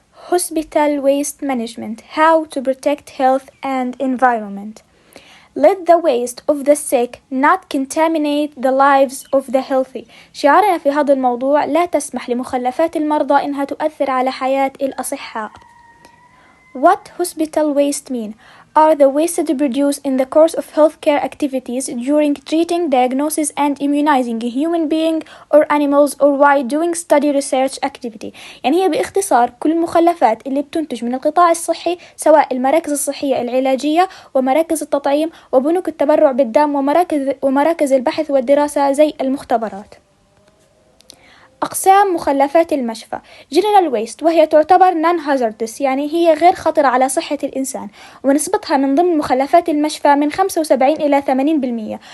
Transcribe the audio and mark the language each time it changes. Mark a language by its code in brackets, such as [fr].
[en] Hospital Waste Management: How to Protect Health and Environment. Let the waste of the sick not contaminate the lives of the healthy. [ar] شعارنا في هذا الموضوع: لا تسمح لمخلفات المرضى إنها تؤثر على حياة الأصحاء. [en] What hospital waste mean? Are the wastes produced in the course of healthcare activities during treating, diagnosis and immunizing a human being or animals or while doing study research activity. [ar] يعني هي باختصار كل المخلفات اللي بتنتج من القطاع الصحي، سواء المراكز الصحية العلاجية ومراكز التطعيم وبنوك التبرع بالدم ومراكز البحث والدراسة زي المختبرات. أقسام مخلفات المشفى: General Waste، وهي تعتبر Non-Hazardous، يعني هي غير خطرة على صحة الإنسان، ونسبتها من ضمن مخلفات المشفى من 75 إلى 80%.